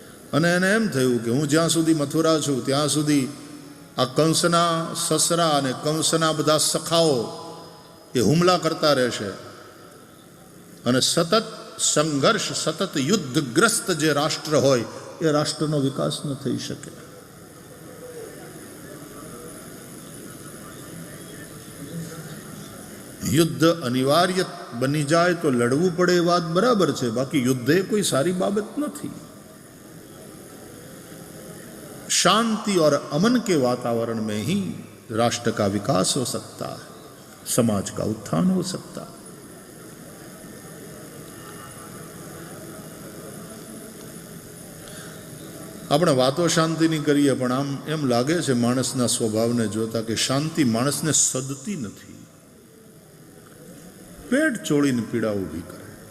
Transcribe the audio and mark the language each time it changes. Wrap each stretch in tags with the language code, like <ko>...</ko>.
<gu>અને એને એમ થયું કે હું જ્યાં સુધી મથુરા છું ત્યાં સુધી આ કંસના સસરા અને કંસના બધા સખાઓ એ હુમલા કરતા રહેશે અને સતત સંઘર્ષ, સતત યુદ્ધગ્રસ્ત જે રાષ્ટ્ર હોય એ રાષ્ટ્રનો વિકાસ ન થઈ શકે. યુદ્ધ અનિવાર્ય બની જાય તો લડવું પડે એ વાત બરાબર છે, બાકી યુદ્ધ એ કોઈ સારી બાબત નથી.</gu> <hi>शांति और अमन के वातावरण में ही राष्ट्र का विकास हो सकता है, समाज का उत्थान हो सकता है.</hi> <gu>આપણે વાતો શાંતિની કરીએ પણ આમ એમ લાગે છે માણસના સ્વભાવને જોતા કે શાંતિ માણસને સદતી નથી, પેટ ચોળીને પીડા ઊભી કરે.</gu>